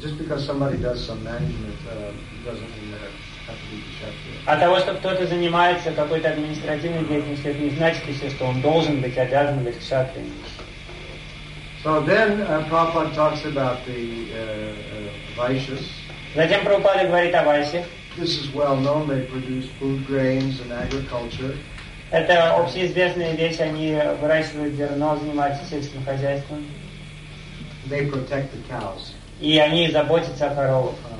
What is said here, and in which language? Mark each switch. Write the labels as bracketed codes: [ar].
[en] Just because somebody does some management doesn't mean they have to be kshatriya. [ru] От того, что кто-то занимается какой-то административной деятельностью, это не значит, что он должен быть обязан быть кшатрием. [en] So then Prabhupada talks about the vaishyas. [ru] Затем Прабхупада говорит о вайсе. [en] This is well known. They produce food, grains, and agriculture. [ru] Это общеизвестная вещь, они выращивают зерно, занимаются сельским хозяйством. [en] They protect the cows. [ru] И они заботятся о коровах.